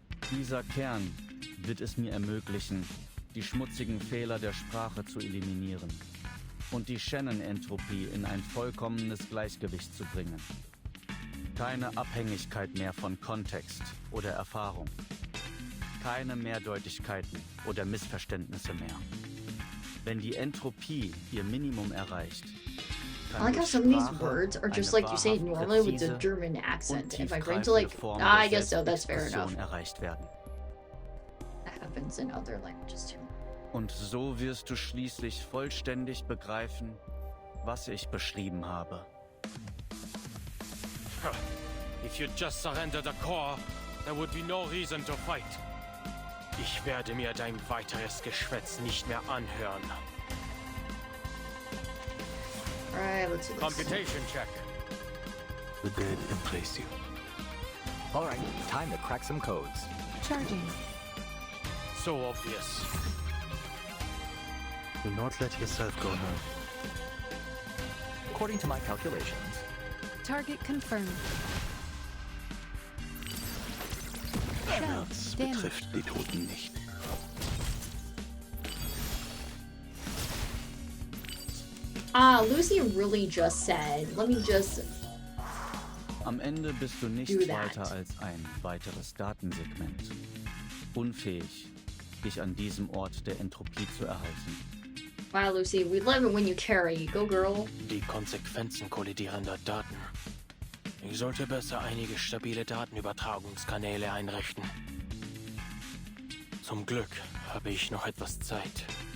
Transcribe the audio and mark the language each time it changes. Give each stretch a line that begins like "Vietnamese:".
German: Dieser Kern wird es mir ermöglichen, die schmutzigen Fehler der Sprache zu eliminieren und die Shannon-Entropie in ein vollkommenes Gleichgewicht zu bringen. Keine Abhängigkeit mehr von Kontext oder Erfahrung. Keine Mehrdeutigkeiten oder Missverständnisse mehr. Wenn die Entropie ihr Minimum erreicht,
English: I like how some of these words are just like you say it normally with the German accent. If I bring to like, I guess so, that's fair enough. That happens in other languages too.
German: Und so wirst du schließlich vollständig begreifen, was ich beschrieben habe.
English: If you just surrender the core, there would be no reason to fight.
German: Ich werde mir dein weiteres Geschwätz nicht mehr anhören.
English: Alright, let's do this. Computation check. The dead embrace you. Alright, time to crack some codes. Charging. So obvious. Do not let yourself go now. According to my calculations. Target confirmed.
German: Schmerz betrifft die Toten nicht.
English: Ah, Lucy really just said, let me just
German: Am Ende bist du nichts weiter als ein weiteres Datensegment. Unfähig, dich an diesem Ort der Entropie zu erhalten.
English: Wow, Lucy, we love it when you carry. Go, girl.
German: Die Konsequenzen kollidierender Daten. Ich sollte besser einige stabile Datenübertragungskanäle einrichten. Zum Glück habe ich noch etwas Zeit.